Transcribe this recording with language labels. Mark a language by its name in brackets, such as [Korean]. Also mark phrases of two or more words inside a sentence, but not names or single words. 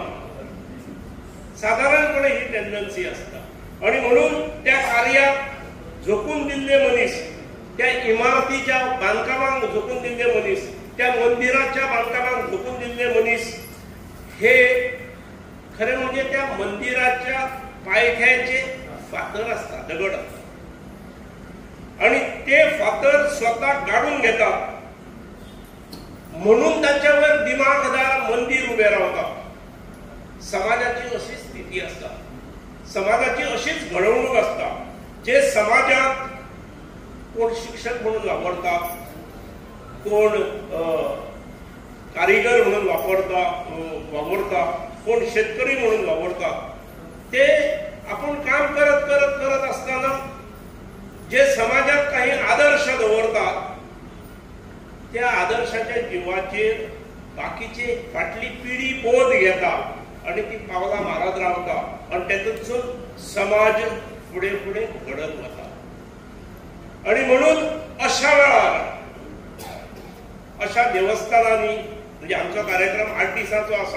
[Marathi] साधारणपणे ही टेंडन्सी असता आणि म्हणून त्या कार्याक झोकून दिल्ले मनीस, त्या इमारतीच्या बांधकामाक झोकून दिल्ले मनीस, त्या मंदिराच्या बांधकामाक झोकून दिल्ले मनीस हे खरे म्हणजे त्या मंदिराच्या पायथ्याचे फातर असता, दगड असता आणि ते फातर स्वतः गाडून घेतात. म्हणून त्यांच्यावर दिमागदार मंदिर उभे रावतात. समाजाची अशी स्थिती असता, समाजाची अशीच घडवणूक असता. जे समाजात कोण शिक्षक म्हणून वापरतात, कोण कारिगर म्हणून वावरता, कोण [Konkani] शेतकरी म्हणून वावरता, ते आपण काम करत करत करत असताना जे समाजात काही आदर्श दवरतात त्या आदर्शाच्या जीवाचेर बाकीचे फाटली पिढी बोध घेता आणि ती पावलां मारत रावता आणि तेतूंतसून समाज फुडें फुडें घडत वता. आणि म्हणून अशा वेळार अशा देवस्थानांनी म्हणजे आमचो कार्यक्रम 8 दिसांचो आसा.